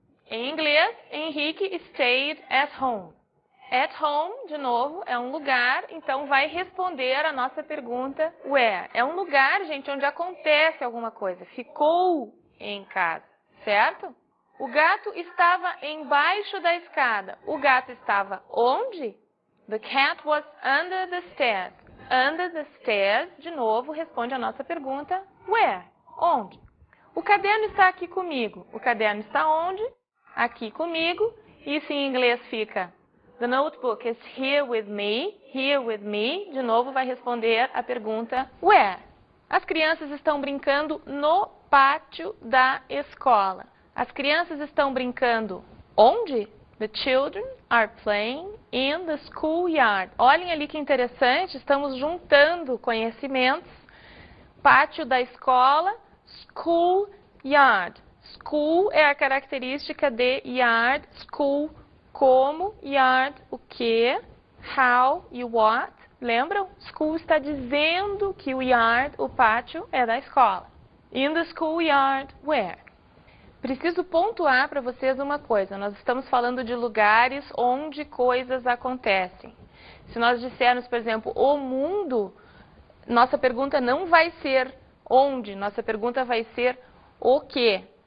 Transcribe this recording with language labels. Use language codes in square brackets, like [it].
[pt] Em inglês, [en] Henrique stayed at home. At home, [pt] de novo, é um lugar, então vai responder a nossa pergunta where. É um lugar, gente, onde acontece alguma coisa. Ficou em casa, certo? O gato estava embaixo da escada. O gato estava onde? [en] The cat was under the stairs. Under the stairs, [pt] de novo, responde a nossa pergunta where? Onde? O caderno está aqui comigo. O caderno está onde? Aqui comigo. Isso em inglês fica [en] the notebook is here with me. [pt] Here with me. De novo, vai responder a pergunta where? As crianças estão brincando no pátio da escola. As crianças estão brincando onde? [en] The children are playing in the schoolyard. [pt] Olhem ali que interessante, estamos juntando conhecimentos. Pátio da escola, schoolyard. School é a característica de yard, school, como, yard, o que, how e what. Lembram? School está dizendo que o yard, o pátio, é da escola. [en] In the schoolyard, where? [pt] Preciso pontuar para vocês uma coisa. Nós estamos falando de lugares onde coisas acontecem. Se nós dissermos, por exemplo, o mundo, nossa pergunta não vai ser onde, nossa pergunta vai ser o quê.